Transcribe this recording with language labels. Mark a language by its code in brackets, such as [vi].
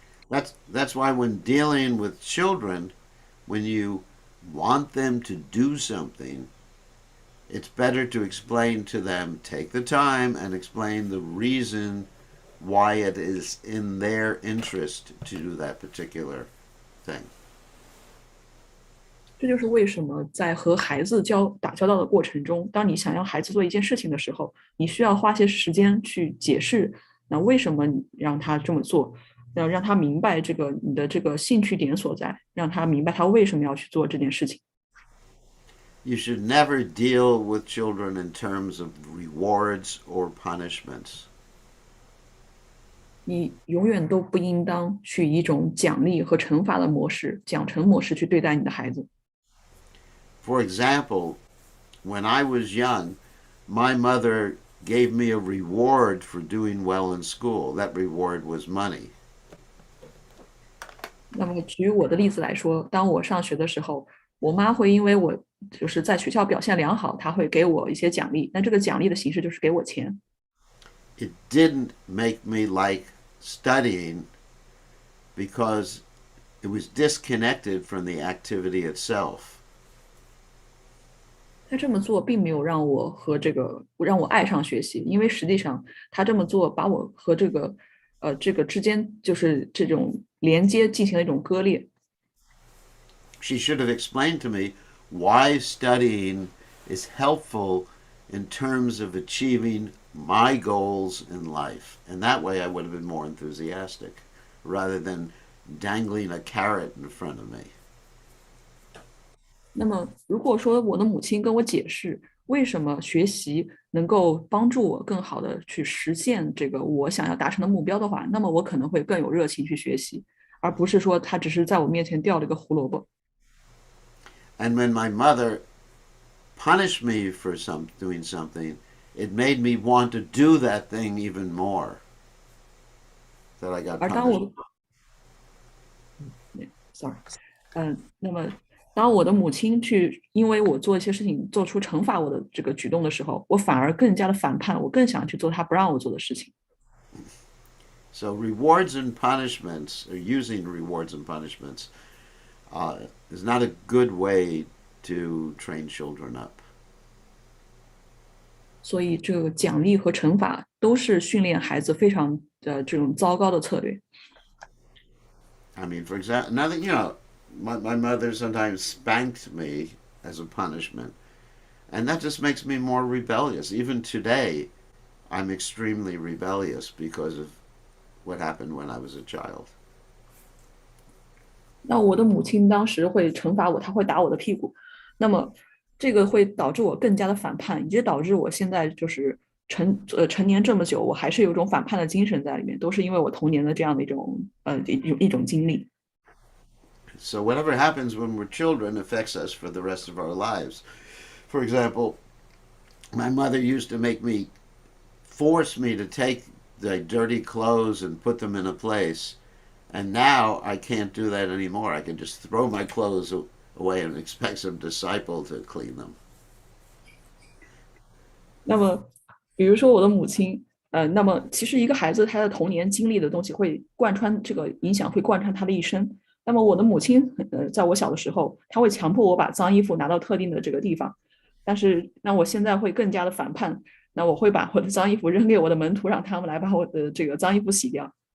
[en] That's why when dealing with children, when you want them to do something, it's better to explain to them, take the time and explain the reason why it is in their interest to do that particular thing. [zh] 这就是为什么在和孩子打交道的过程中，当你想让孩子做一件事情的时候，你需要花些时间去解释，那为什么你让他这么做，要让他明白你的这个兴趣点所在，让他明白他为什么要去做这件事情。 [en] You should never deal with children in terms of rewards or punishments. [zh] 你永远都不应当去以一种奖励和惩罚的模式、奖惩模式去对待你的孩子。 [en] For example, when I was young, my mother gave me a reward for doing well in school. That reward was money. [zh] 那么举我的例子来说，当我上学的时候，我妈会因为我就是在学校表现良好，她会给我一些奖励。那这个奖励的形式就是给我钱。 [en] It didn't make me like studying because it was disconnected from the activity itself. [zh] 他这么做并没有让我爱上学习，因为实际上他这么做把我和这个之间就是这种连接进行了一种割裂。 [en] She should have explained to me why studying is helpful in terms of achieving my goals in life. And that way I would have been more enthusiastic rather than dangling a carrot in front of me. [zh] 那么，如果说我的母亲跟我解释为什么学习能够帮助我更好的去实现这个我想要达成的目标的话，那么我可能会更有热情去学习，而不是说他只是在我面前掉了一个胡萝卜。 [en] And when my mother punished me for doing something, it made me want to do that thing even more. That I got [zh] 而当 [en] punished. [zh] 我，sorry，那么当我的母亲因为我做一些事情做出惩罚我的这个举动的时候，我反而更加的反叛，我更想去做她不让我做的事情。 [en] So rewards and punishments, or using rewards and punishments, is not a good way to train children up. [zh] 所以，这个奖励和惩罚都是训练孩子非常这种糟糕的策略。 [en] I mean, for example, my mother sometimes spanked me as a punishment, and that just makes me more rebellious. Even today, I'm extremely rebellious because of what happened when I was a child. [zh] 那我的母亲当时会惩罚我，她会打我的屁股，那么这个会导致我更加的反叛，以及导致我现在就是成年这么久，我还是有一种反叛的精神在里面，都是因为我童年的这样的一种经历。 [en] So whatever happens when we're children affects us for the rest of our lives. For example, my mother used to force me to take the dirty clothes and put them in a place. And now I can't do that anymore. I can just throw my clothes away and expect some disciple to clean them. [zh] 那么，比如说我的母亲，那么其实一个孩子他的童年经历的东西会贯穿这个影响，会贯穿他的一生。那么我的母亲，在我小的时候，她会强迫我把脏衣服拿到特定的这个地方，但是那我现在会更加的反叛，那我会把我的脏衣服扔给我的门徒，让他们来把我的这个脏衣服洗掉。